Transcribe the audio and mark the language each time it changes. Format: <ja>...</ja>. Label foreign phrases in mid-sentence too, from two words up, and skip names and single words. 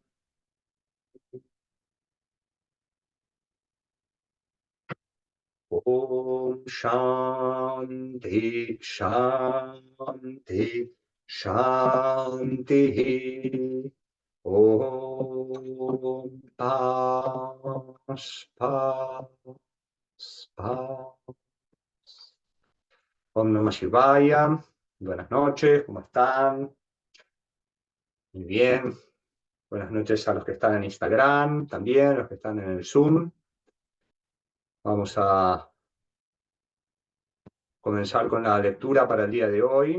<sa>ॐ शान्तिः शान्तिः शान्तिः.</sa> <es>Om Pas Pas Pas.</es> <sa>ॐ नमः शिवाय.</sa> <es>Buenas noches, ¿cómo están? Muy bien. Buenas noches a los que están en Instagram, también, los que están en el Zoom. Vamos a comenzar con la lectura para el día de hoy.</es>